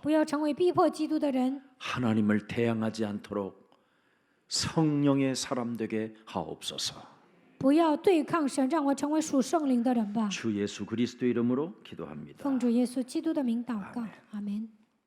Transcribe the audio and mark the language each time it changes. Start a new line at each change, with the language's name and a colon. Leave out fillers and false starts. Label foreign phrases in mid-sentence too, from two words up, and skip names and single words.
Chinese: 不要成为逼迫基督的人，
Korean: 하나님을 대항하지 않도록 성령의 사람 되게 하옵소서.
Chinese: 不要对抗神，让我成为属圣灵的人吧。
Korean: 주 예수 그리스도 이름으로 기도합니다.
Chinese: 奉主耶稣基督的名祷告，阿门。